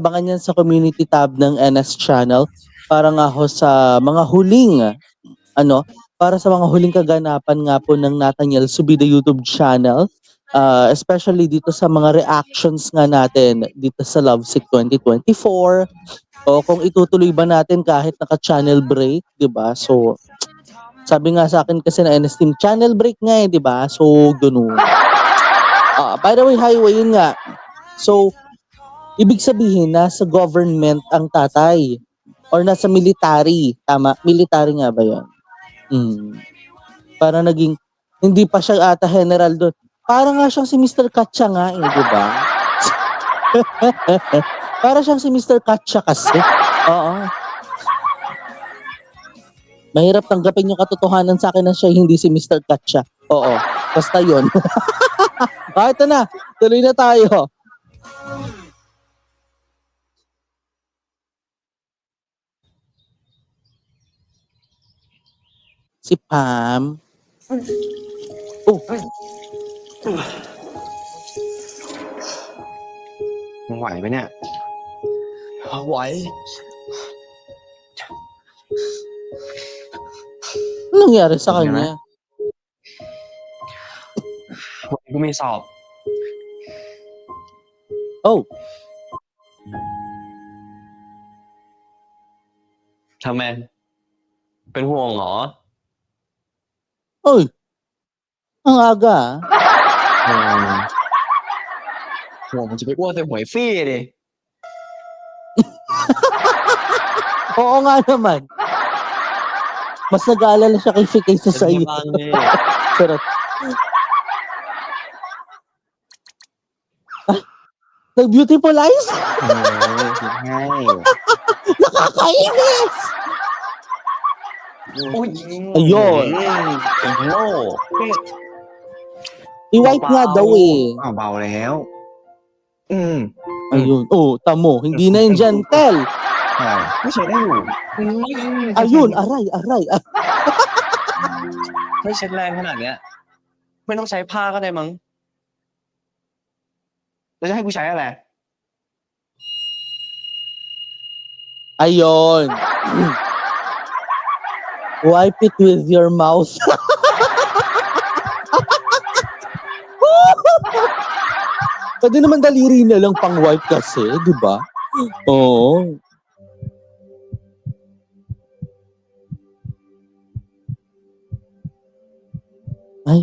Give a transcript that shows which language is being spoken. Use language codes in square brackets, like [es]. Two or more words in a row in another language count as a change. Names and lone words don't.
[tl] Abangan yan sa community tab ng NS channel para nga ho sa mga huling, para sa mga huling kaganapan nga po ng Nathaniel Subida YouTube channel. Especially dito sa mga reactions nga natin dito sa Lovesick 2024 o kung itutuloy ba natin kahit naka- [en] channel break, [tl] 'di ba? So sabi nga sa akin kasi na NS Team, [en] channel break [tl] nga eh, 'di ba? So ganoon. [en] By the way, [tl] highway yun nga. So ibig sabihin nasa government ang tatay or nasa military, tama? Military nga ba 'yon? Para naging hindi pa siya ata general doon. Para nga siyang si Mr. Katcha nga eh, di ba? Para siyang si Mr. Katcha kasi. Oo. Mahirap tanggapin yung katotohanan sa akin na siya hindi si Mr. Katcha. Oo. Basta yun. Ito na. Tuloy na tayo. Si Pam. Oh. [th] มึงไหวไหมเนี่ย ไหว [tl] Anong nangyari sa kanya? [th] วันนี้กูมีสอบ Oh. ทำไม เป็นห่วงเหรอ [tl] Oy. Ang aga. [th] ห่วงมันจะไปอ้วกใส่หวยฟรี่ดิ [tl] Oo nga naman. Mas nag-aalala siya kay Fik kaysa sa iyo. Charot. Nag- [en] beautiful eyes? [tl] Nakakainis! Ayun. I-white nga daw eh. [th] เบาแล้ว [tl] Ayun. Oh, tamo. Hindi na yun gentle. [th] ไม่ใช่ได้อยู่ [tl] Ayun, aray, aray. [th] ไม่เช็ดแรงขนาดเนี้ย ไม่ต้องใช้ผ้าก็ได้มั้ง แล้วจะให้กูใช้อะไร [tl] Ayun. [en] Wipe it with your mouth. [tl] Pwede naman daliri na lang pang wipe kasi, di ba? Oo. Ay.